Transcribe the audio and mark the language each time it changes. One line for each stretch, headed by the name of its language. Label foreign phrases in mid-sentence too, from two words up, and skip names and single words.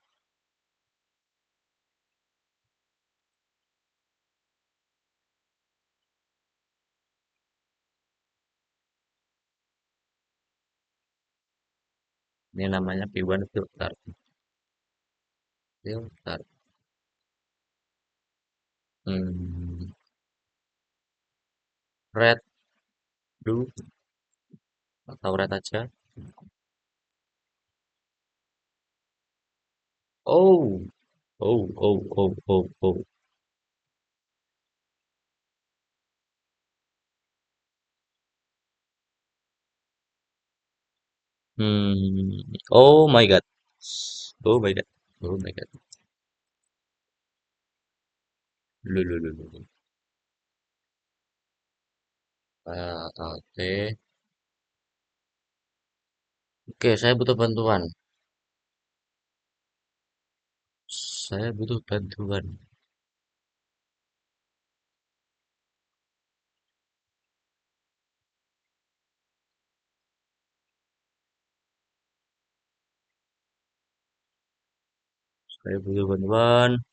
Indonesian: Ini namanya P1 filter. Filter. Hmm,
English: red, blue,
Indonesian: atau red aja. Oh, oh.
English: Oh my god. Oh my god. Oh my god. Lulululu.
Indonesian: Oke. Oke, saya butuh bantuan. Saya butuh bantuan. Saya butuh bantuan.